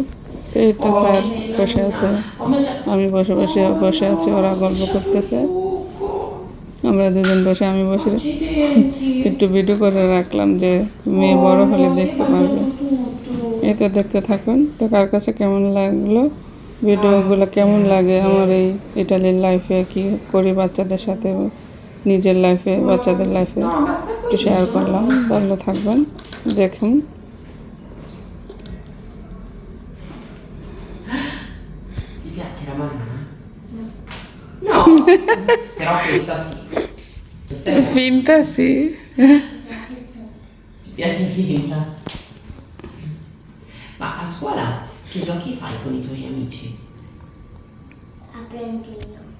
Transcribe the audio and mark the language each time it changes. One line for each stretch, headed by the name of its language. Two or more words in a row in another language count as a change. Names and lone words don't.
Bangla: তো এই তো স্যার বসে আছে, আমি বসে আছি, ওরা গল্প করতেছে, আমরা দুজন বসে, আমি বসে একটু ভিডিও করে রাখলাম যে মেয়ে বড় হলে দেখতে পারবে। এই তো দেখতে থাকুন। তো কার কাছে কেমন লাগলো ভিডিওগুলো, কেমন লাগে আমার এই ইটালির লাইফে, কি করি বাচ্চাদের সাথে, নিজের লাইফে, বাচ্চাদের লাইফে একটু শেয়ার করলাম। ভালো থাকবেন, দেখুন।
Italian: Ti piace la banana? No, però questa sì. Questa è Finta sì. Ti piace finta? Ma a scuola che giochi fai con i tuoi amici?